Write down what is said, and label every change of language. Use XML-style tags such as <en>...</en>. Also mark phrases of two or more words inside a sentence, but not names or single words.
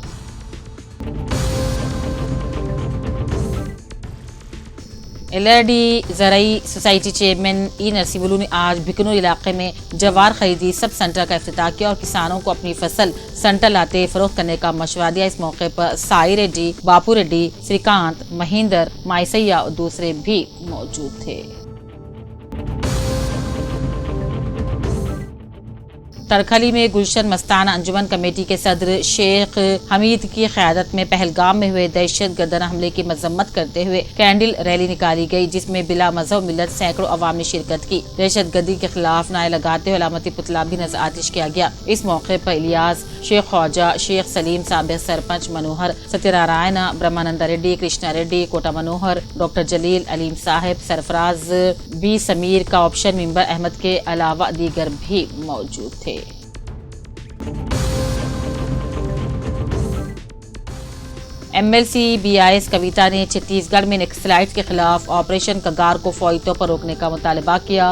<ur>ایل آر ڈی زرعی</ur> <en>society chairman</en> <ur>ای نرسمولو نے آج بکنور علاقے میں جوار خریدی</ur> <en>sub center</en> <ur>کا افتتاح کیا اور کسانوں کو اپنی فصل سینٹر لاتے فروخت کرنے کا مشورہ دیا. اس موقع پر سائی ریڈی، باپو ریڈی، سری کانت، مہندر، مائسیا اور دوسرے بھی موجود تھے. ترکھلی میں گلشن مستانہ انجمن کمیٹی کے صدر شیخ حمید کی قیادت میں پہلگام میں ہوئے دہشت گردانہ حملے کی مذمت کرتے ہوئے</ur> <en>candle rally</en> <ur>نکالی گئی، جس میں بلا مذہب ملت سینکڑوں عوام نے شرکت کی۔ دہشت گردی کے خلاف نعرے لگاتے ہوئے علامتی پتلا بھی نظر آتش کیا گیا۔ اس موقع پر الیاس، شیخ خواجہ، شیخ سلیم، سابق سرپنچ منوہر، ستیہ نارائن، برہمانند ریڈی، کرشنا ریڈی، کوٹا منوہر، ڈاکٹر جلیل، علیم صاحب، سرفراز بی سمیر، کا</ur> <en>option member</en> <ur>احمد کے علاوہ دیگر بھی موجود تھے۔ ایم ایل سی بی آئی ایس کویتا نے چھتیس گڑھ میں نکسلائٹس کے خلاف آپریشن کگار کو فوری طور پر روکنے کا مطالبہ کیا۔</ur>